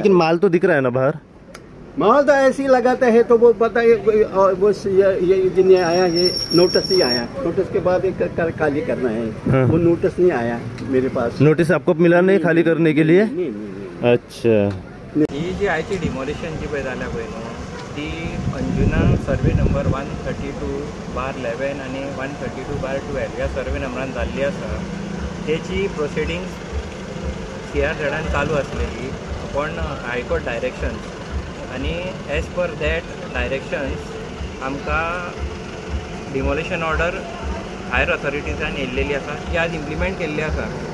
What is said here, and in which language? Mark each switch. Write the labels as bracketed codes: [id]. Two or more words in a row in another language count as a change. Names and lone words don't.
[hi] लेकिन माल तो दिख रहा है ना बाहर। माल तो ऐसे ही लगाता है तो वो पता है वो ये दिन आया, ये नोटिस ही आया, नोटिस के बाद एक खाली करना है। हाँ। वो नोटिस नहीं आया मेरे पास। नोटिस आपको मिला नहीं खाली करने के लिए? नहीं। अच्छा [kok] ही जी आयची डिमोलिशन जी पळय जाल्या पळय न्हू ती अंजुना [en] survey number [kok] 132/11 आणि 132/12 ह्या सर्वे नंबरान जाल्ली आसा। तेची प्रोसिडींग्स CRZ चालू आसलेली [en] upon High Court directions [kok] आणि [en] as per that directions [kok] आमकां [en] demolition order higher [kok] ऑथॉरिटीजान येयल्लेली आसा, ती आज इम्प्लिमेंट केल्ली आसा।